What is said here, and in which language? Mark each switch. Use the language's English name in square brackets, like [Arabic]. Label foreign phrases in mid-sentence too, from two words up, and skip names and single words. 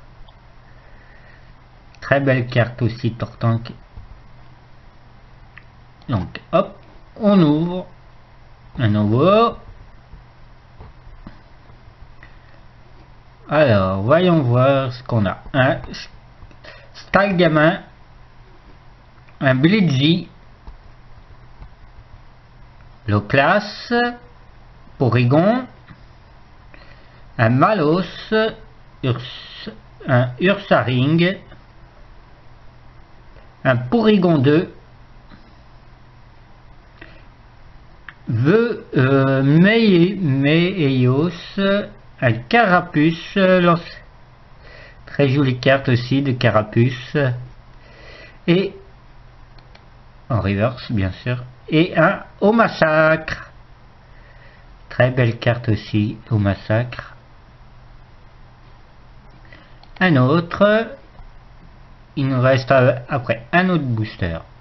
[French] Très belle carte aussi, Tortank. Donc hop, on ouvre un nouveau. Alors, voyons voir ce qu'on a. Un Stalgamin, un Blitzy, Loclas, Porygon, un Malos, un Ursaring, un Porygon 2, Meios, un Carapuce, très jolie carte aussi de Carapuce, et en reverse bien sûr, et un Au Massacre, très belle carte aussi, Au Massacre. Un autre, il nous reste après un autre booster.